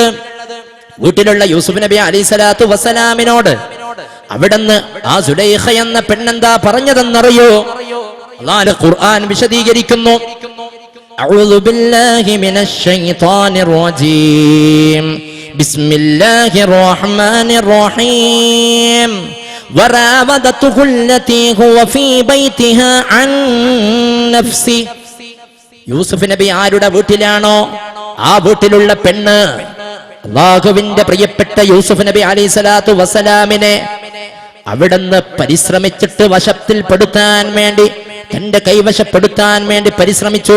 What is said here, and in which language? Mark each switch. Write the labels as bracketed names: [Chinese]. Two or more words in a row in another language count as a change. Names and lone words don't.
[Malayalam] വീട്ടിലുള്ള യൂസുഫ് നബി [Arabic] عليه الصلاة [Malayalam] വസ്സലാമിനോട് അവിടുന്ന് ആ സുലൈഖ എന്ന പെണ്ണെന്താ പറഞ്ഞതെന്നറിയോ? അല്ലാഹു ഖുർആൻ വിശദീകരിക്കുന്നു. [Arabic] أعوذ بالله من الشيطان الرجيم. بسم الله الرحمن الرحيم. وراودته التي هو في بيتها عن نفسه. [Malayalam] യൂസുഫ് നബി ആരുടെ വീട്ടിലാണോ ആ വീട്ടിലുള്ള പെണ്ണ് അല്ലാഹുവിന്റെ പ്രിയപ്പെട്ട യൂസുഫ് നബി [Arabic] عليه الصلاة [Malayalam] വസ്സലാമിനെ അവിടുന്ന് പരിശ്രമിച്ചിട്ട് വശത്തിൽപ്പെടുത്താൻ വേണ്ടി, തന്റെ കൈവശപ്പെടുത്താൻ വേണ്ടി പരിശ്രമിച്ചു.